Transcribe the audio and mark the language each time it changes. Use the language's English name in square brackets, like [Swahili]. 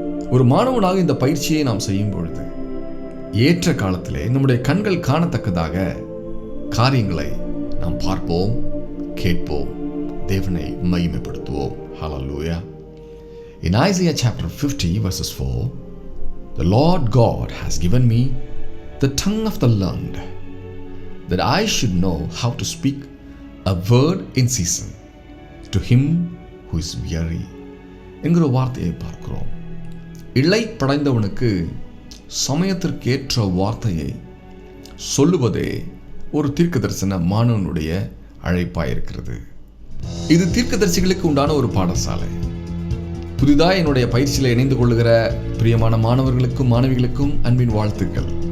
[Tamil] ஒரு மாணவனாக இந்த பயிற்சியை நாம் செய்யும் பொழுது ஏற்ற காலத்திலே நம்முடைய கண்கள் காணத்தக்கதாக காரியங்களை நாம் பார்ப்போம், கேட்போம், தேவனை மகிமைப்படுத்துவோம். [English] Hallelujah. In Isaiah chapter 50 verses 4, the Lord God has given me the tongue of the learned, that I should know how to speak a word in season to him who is weary. [Tamil] என்கிற வார்த்தையை பார்க்கிறோம். இளை படைந்தவனுக்கு சமயத்திற்கேற்ற வார்த்தையை சொல்லுவதே ஒரு தீர்க்கதரிசன மாணவனுடைய அழைப்பாயிருக்கிறது. இது தீர்க்கதரிசிகளுக்கு உண்டான ஒரு பாடசாலை. புதிதாக என்னுடைய பயிற்சியில் இணைந்து கொள்ளுகிற பிரியமான மாணவர்களுக்கும் மாணவிகளுக்கும் அன்பின் வாழ்த்துக்கள்.